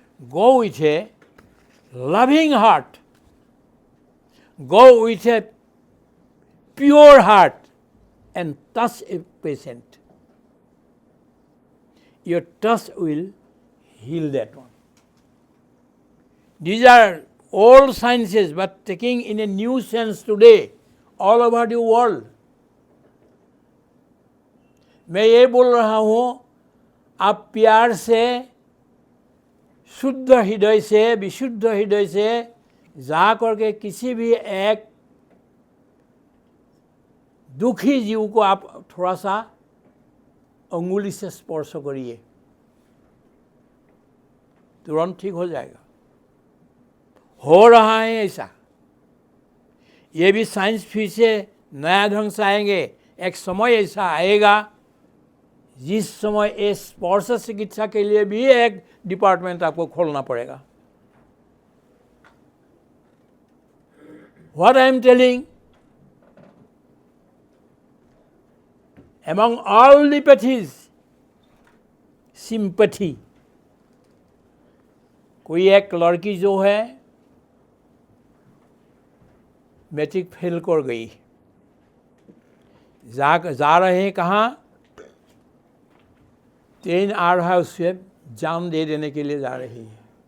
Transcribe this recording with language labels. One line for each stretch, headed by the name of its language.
English: Go with a loving heart. Go with a pure heart and touch a patient. Your touch will heal that one. These are old sciences, but taking in a new sense today, all over the world.
Hindi: मैं ये बोल रहा हूँ, आप प्यार से, शुद्ध हृदय से, विशुद्ध हृदय से जा करके किसी भी एक दुखी जीव को आप थोड़ा सा अंगुली से स्पर्श करिए, तुरंत ठीक हो जाएगा. हो रहा है ऐसा. ये भी साइंस फिर से नया ढंग से आएंगे. एक समय ऐसा आएगा जिस समय इस स्पर्श चिकित्सा के लिए भी एक डिपार्टमेंट आपको खोलना पड़ेगा.
English: What I am telling, among all the pathies, sympathy.
Hindi: कोई एक लड़की जो है मैट्रिक फेल कर गई, जा रहे हैं कहाँ, ट्रेन आ रहा है, उससे जान दे देने के लिए जा रही है.